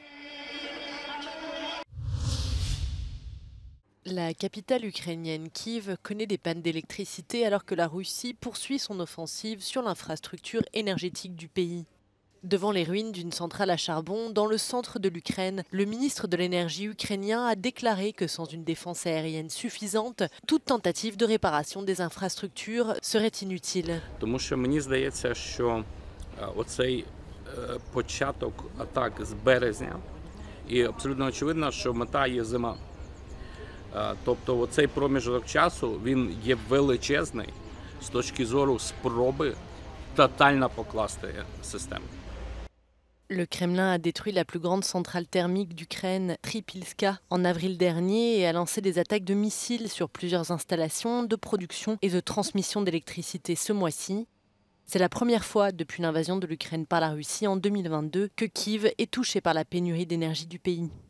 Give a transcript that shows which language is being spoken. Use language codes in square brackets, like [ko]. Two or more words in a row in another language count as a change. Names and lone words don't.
[fr] La capitale ukrainienne Kiev connaît des pannes d'électricité alors que la Russie poursuit son offensive sur l'infrastructure énergétique du pays. Devant les ruines d'une centrale à charbon dans le centre de l'Ukraine, le ministre de l'énergie ukrainien a déclaré que sans une défense aérienne suffisante, toute tentative de réparation des infrastructures serait inutile. [uk] Тому що мені здається, що оцей початок атак з березня, і абсолютно очевидно, що мета є зима. Тобто оцей проміжок часу, він є величезний з точки зору спроби тотально покласти систему. [fr] Le Kremlin a détruit la plus grande centrale thermique d'Ukraine, Tripilska, en avril dernier et a lancé des attaques de missiles sur plusieurs installations de production et de transmission d'électricité ce mois-ci. C'est la première fois depuis l'invasion de l'Ukraine par la Russie en 2022 que Kiev est touché par la pénurie d'énergie du pays.